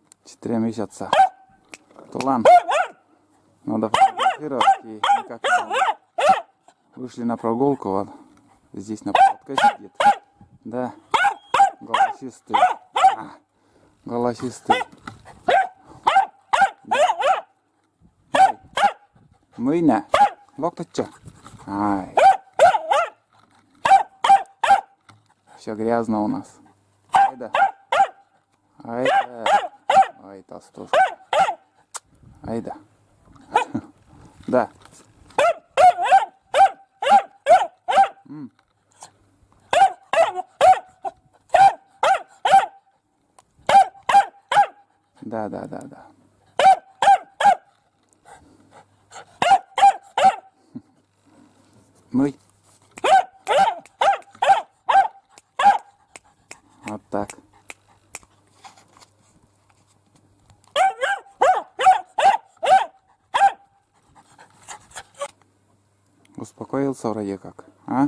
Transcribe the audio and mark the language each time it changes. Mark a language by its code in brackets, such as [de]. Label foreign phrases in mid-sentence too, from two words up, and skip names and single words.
[ru] 4 месяца. Тулан. Надо фотографировать и никак не могу. Вышли на прогулку, вот здесь на поводке сидит. Да, голосистый. Голосистый. Да. Мыйна. Локточка. Ай. Все грязно у нас. Айда. Айда. Ай, толстушка. Айда. Да. Да. Мой. Вот так. Успокоился вроде как, а?